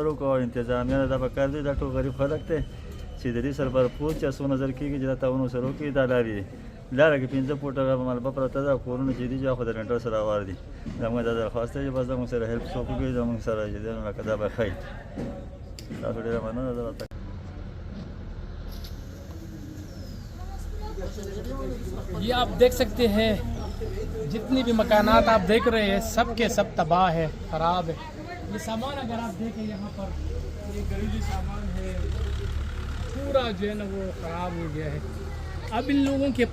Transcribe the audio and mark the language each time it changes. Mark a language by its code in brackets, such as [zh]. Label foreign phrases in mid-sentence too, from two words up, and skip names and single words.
[ps] وکړو او انتظامیه دا پکار دي دا ټول غریب خلک ته چې د دې سر برپور چې څو نظر کېږي چې دا تاونو سره وکړي دا لارې لاره کې 15 فوټه مالبه پرته ده کورونه چې دي خو د رنټر سره وار دي زموږ دا درخواست دی چې بس زموږ سره هیلپ وکړي زموږ سره چې دا لکه دا به خیر تاسو ډېره مننه درته [hi] ये आप देख सकते हैं जितनी भी मकानात आप देख रहे हैं सब के सब तबाह है ख़राब है ये सामान अगर आप देखें यहाँ पर ये घरेलू सामान है पूरा जो है ना वो ख़राब हो गया है अब इन लोगों के